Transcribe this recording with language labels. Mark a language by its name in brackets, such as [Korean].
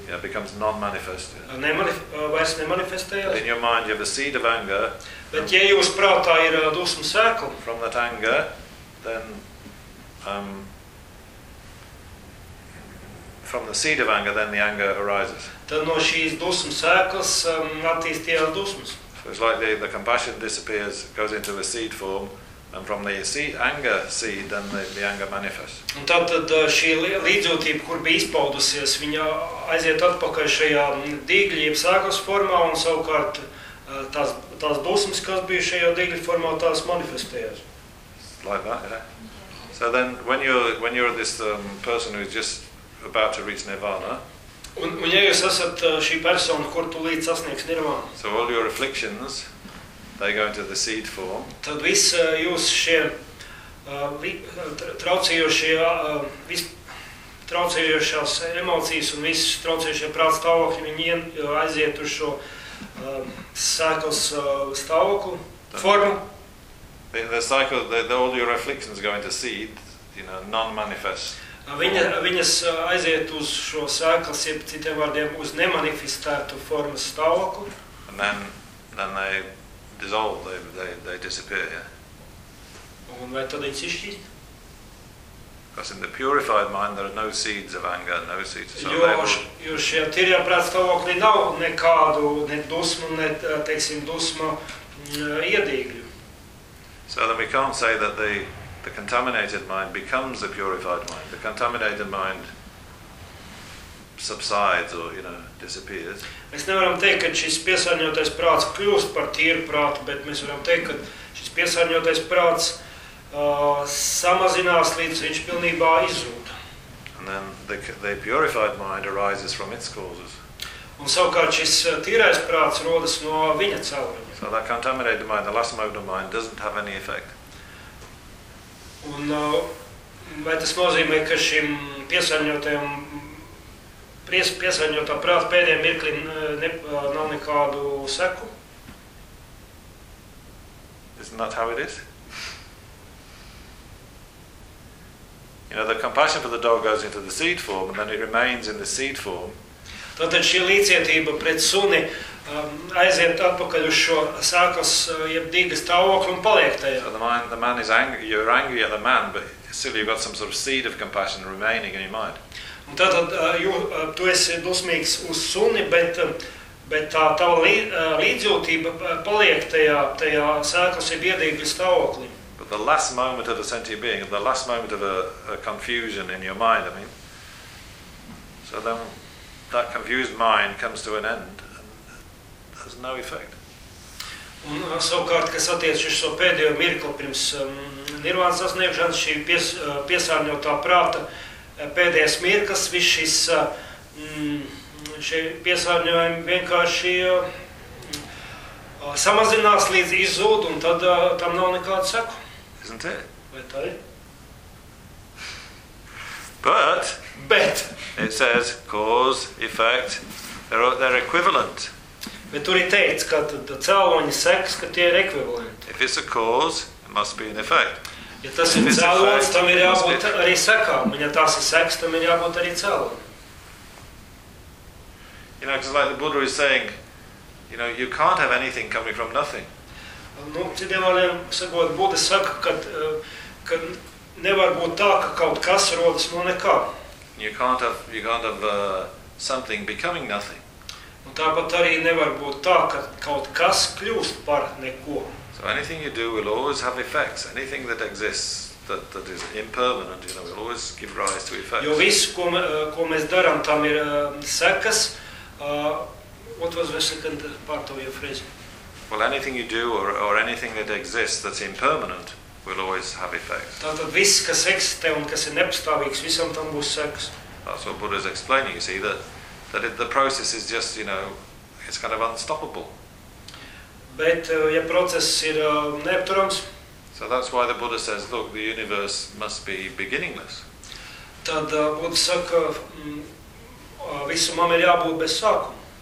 [English] Yeah, becomes non-manifest. [Latvian] Vairs nemanifestējās. [English] In your mind you have a seed of anger. [Latvian] Bet ja jūs prātā ir dusmu sēkla. [English] From that anger, then from the seed of anger, then the anger arises. [Latvian] Tad no šīs dusmu sēklas attīstījās dusmas. [English] So it's like the compassion disappears, goes into the seed form, and from the anger seed, then the anger manifests. [Latvian] Un tātad šī līdzjūtība, kur bija izpaudusies, viņa aiziet atpakaļ šajā dīgļa jeb sēklas formā, un savukārt tās dusmas, kas bija šajā dīgļa formā, tās manifestējās. [English] Like that, yeah. So then, when you're this person who's just about to reach nirvana, [Latvian] Un ja jūs esat šī persona, kur tu līdz sasniegs nirvānu. [English] So all your afflictions, they go into the seed form. [Latvian] Tad visi jūs šie traucējošās emocijas un visi traucējošie prāta stāvokļi, viņi aiziet uz šo sēklas stāvokli, formu. [English] The cycle, all your afflictions go into seed, non-manifest. [Latvian] Viņas aiziet uz šo sēklas, jeb citiem vārdiem, uz nemanifestētu formas stāvokli. [English] And then they dissolve, they disappear, yeah. [Latvian] Un vai tad viņas izšķīst? [English] Because in the purified mind there are no seeds of anger, no seeds of [Latvian] Jo šajā tīrajā prāta stāvoklī nav nekādu, ne dusmu, ne, teiksim, dusmu iedīgļu. [English] So then we can't say that the contaminated mind becomes the purified mind. The contaminated mind subsides or, you know, disappears. [Latvian] Mēs nevaram teikt, ka šis piesārņotais prāts kļūst par tīru prātu, bet mēs varam teikt, ka šis piesārņotais prāts samazinās, līdz viņš pilnībā izzūd. [English] And then the purified mind arises from its causes. [Latvian] Un savukārt šis tīrais prāts rodas no viņa cauriņa. [English] So that contaminated mind, the lasmoda mind, doesn't have any effect. [Latvian] Un vai tas nozīmē, ka šim piesārņotajam piesārņotā prāta pēdējiem mirklim nav nekādu seku? [English] Isn't that how it is? You know, the compassion for the dog goes into the seed form and then it remains in the seed form. [Latvian] Tātad šī līdzietība pret suni aiziet atpakaļ uz šo sākas jeb dīgas stāvokli un paliek tajā. [English] So the man is angry, you're angry at the man, but still you've got some sort of seed of compassion remaining in your mind. [Latvian] Un tātad tu esi dusmīgs uz suni, bet tā tava līdzjūtība paliek tajā sākas jeb iedīgas stāvoklī. [English] But the last moment of a sentient being, the last moment of a confusion in your mind, I mean, so then that confused mind comes to an end and has no effect. [Latvian] Un savukārt, kas attiec uz šo pēdējo mirkli pirms nirvānas sasniegšanas, šī piesārņotā prāta pēdējais mirklis, viss šis piesārņojumi vienkārši samazinās līdz izzūd, un tad tam nav nekādu seku. [English] Isn't it? [Latvian] Vai tā ir? [English] But it says cause, effect, they're equivalent. [Latvian] Bet tur ir teicis, ka cēloņi seks, ka tie ir equivalent. [English] If it's a cause, it must be an effect. [Latvian] Ja tas ir cēloņs, tam ir jābūt arī sekām. Un ja tas ir seks, tam ir jābūt arī cēloņi. [English] You know, because like the Buddha is saying, you know, you can't have anything coming from nothing. [Latvian] Nu, citiem vārdiem, sakot, Buddha saka, ka nevar būt tā, ka kaut kas rodas no nekā. [English] You can't have something becoming nothing. [Latvian] Un tāpat arī nevar būt tā, ka kaut kas kļūst par neko. [English] So anything you do will always have effects. Anything that exists, that is impermanent, you know, will always give rise to effects. [Latvian] Jo viss, ko mēs darām, tam ir sekas. [English] What was the second part of your phrase? Well, anything you do or anything that exists that's impermanent will always have effects. [Latvian] Tātad viss, kas eksistē un kas ir nepastāvīgs, visam tam būs sekas. [English] That's what Buddha is explaining, you see, that the process is just, you know, it's kind of unstoppable. [Latvian] Bet, ja process ir neapturams. [English] So that's why the Buddha says, look, the universe must be beginningless. [Latvian] Tad Buddha saka, visumam ir jābūt bez sākuma.